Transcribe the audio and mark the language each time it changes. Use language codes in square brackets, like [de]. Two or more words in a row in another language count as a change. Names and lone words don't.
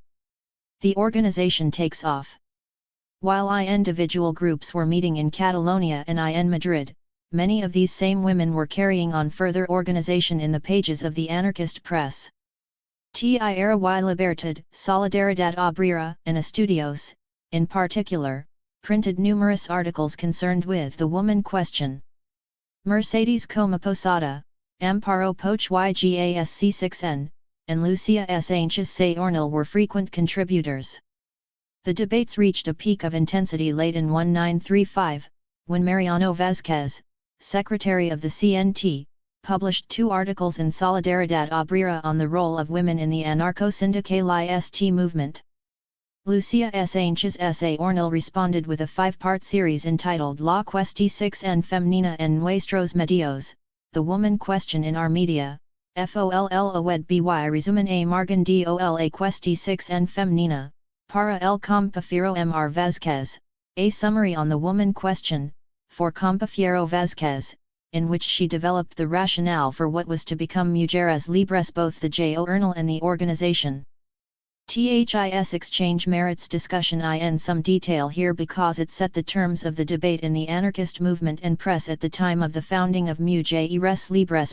[en] The organization takes off. While individual groups were meeting in Catalonia and in Madrid, many of these same women were carrying on further organization in the pages of the anarchist press. Tierra y Libertad, Solidaridad Obrera, and Estudios, in particular, printed numerous articles concerned with the woman question. Mercedes Coma Posada, Amparo Poch Ygasc6n, and Lucia Sánchez Saornil were frequent contributors. The debates reached a peak of intensity late in 1935, when Mariano Vázquez, secretary of the CNT, published 2 articles in Solidaridad Obrera on the role of women in the anarcho-sindicalist movement. Lucia Sánchez Saornil responded with a 5-part series entitled La Cuestión Femenina en Nuestros Medios, The Woman Question in Our Media, FOLLOED-BY resumen a margen de la cuestión femenina, para el compañero Mr. Vázquez, a summary on the woman question, for compañero Vázquez, in which she developed the rationale for what was to become Mujeres Libres, both the journal and the organization. This exchange merits discussion in some detail here because it set the terms of the debate in the anarchist movement and press at the time of the founding of Mujeres Libres.